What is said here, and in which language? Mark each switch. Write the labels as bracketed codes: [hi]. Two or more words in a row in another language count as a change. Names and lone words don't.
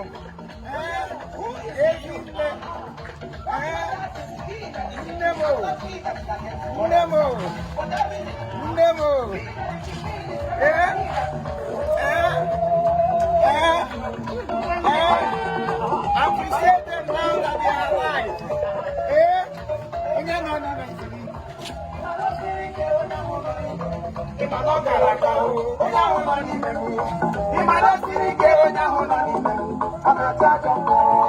[ig] Eh, eh, nne. Eh, nne m o. Nne m o. Nne m o. Eh, eh, eh, eh. [en] Appreciate them now that they are alive. [ig] Eh, onye nọ n'ime nsogbu. Ị ma na ọ gara aga, onye ahụ nọ n'ime m. Ị ma na o siri ike, onye ahụ nọ n'ime m. Ọ na-ata ajọ mmụọ.